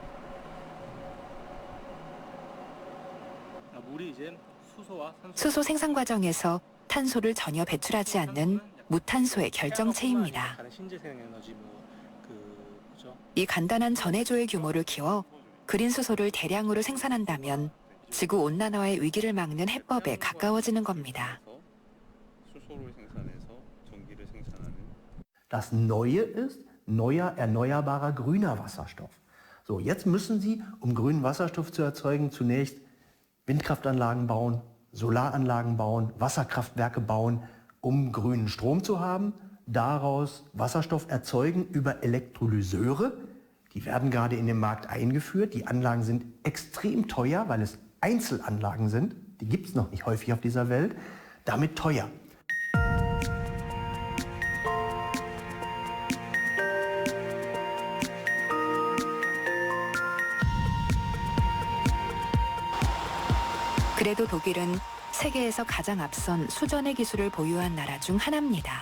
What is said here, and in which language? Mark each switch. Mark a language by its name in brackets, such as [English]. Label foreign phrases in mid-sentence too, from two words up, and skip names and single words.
[Korean] 수소 생산 과정에서 탄소를 전혀 배출하지 않는 무탄소의 결정체입니다. 이 간단한 전해조의 규모를 키워 그린 수소를 대량으로 생산한다면 지구 온난화의 위기를 막는 해법에 가까워지는 겁니다. 수소를 생산해 [German] Das Neue ist neuer, erneuerbarer, grüner Wasserstoff. So, jetzt müssen Sie, um grünen Wasserstoff zu erzeugen, zunächst Windkraftanlagen bauen, Solaranlagen bauen, Wasserkraftwerke bauen, um grünen Strom zu haben, daraus Wasserstoff erzeugen über Elektrolyseure. Die werden gerade in den Markt eingeführt. Die Anlagen sind extrem teuer, weil es Einzelanlagen sind. Die gibt es noch nicht häufig auf dieser Welt. Damit teuer. [Korean] 그래도 독일은 세계에서 가장 앞선 수전의 기술을 보유한 나라 중 하나입니다.